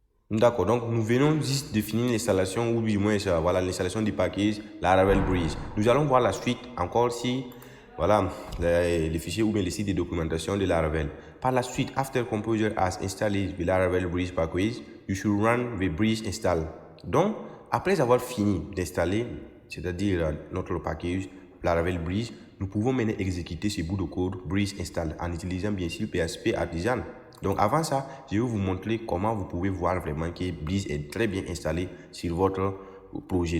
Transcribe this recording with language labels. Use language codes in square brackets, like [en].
[fr] D'accord, donc nous venons juste de finir l'installation ou du moins voilà l'installation du package Laravel Breeze. Nous allons voir la suite encore si voilà les fichiers ou bien les sites de documentation de Laravel. Par la suite, [en] after composer has installed the Laravel Breeze package, you should run the Breeze install. [fr] Donc après avoir fini d'installer, c'est-à-dire notre package Laravel Breeze, nous pouvons maintenant exécuter ce bout de code Breeze install en utilisant bien sûr PHP Artisan. Donc avant ça, je vais vous montrer comment vous pouvez voir vraiment que Breeze est très bien installé sur votre projet.